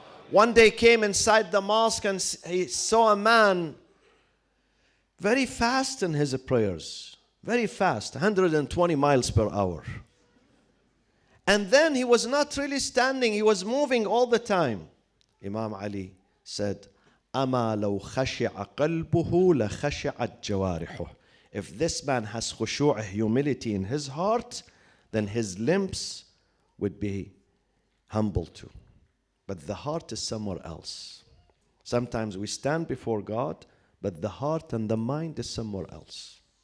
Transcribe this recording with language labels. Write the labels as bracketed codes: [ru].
[en] One day came inside the mosque and he saw a man very fast in his prayers. Very fast, 120 miles per hour. And then he was not really standing, he was moving all the time. Imam Ali said, [ar] أَمَا لَوْ خَشِعَ قَلْبُهُ لَخَشِعَتْ جَوَارِحُهُ. [en] If this man has khushu', humility in his heart, then his limbs would be humble too. But the heart is somewhere else. Sometimes we stand before God, but the heart and the mind is somewhere else.